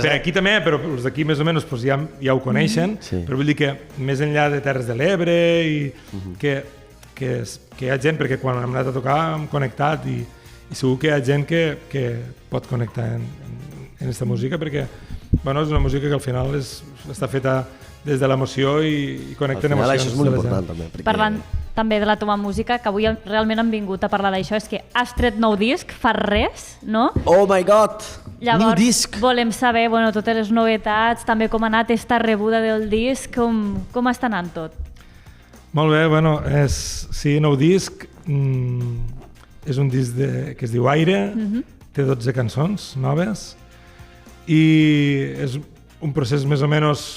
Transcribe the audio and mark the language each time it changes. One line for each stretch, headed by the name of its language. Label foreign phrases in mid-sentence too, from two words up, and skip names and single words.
Catalan: Per aquí també, però els d'aquí més o menys pues, ja ho coneixen, però vull dir que més enllà de Terres de l'Ebre i que hi ha gent, perquè quan hem anat a tocar hem connectat i segur que hi ha gent que pot connectar en aquesta música perquè bueno, és una música que al final està feta des de l'emoció i connecten emocions. Això és molt important també. Parlant també de la teva música, que avui realment han vingut a parlar d'això, és que has tret nou disc, fa res, no?
English: Oh my god! New disc!
Catalan: Llavors, volem saber totes les novetats, també com ha anat esta rebuda del disc, com està anant tot? Molt bé, bueno, sí, nou disc, és un disc que es diu Aire, té 12 cançons noves, i és un procés més o menys...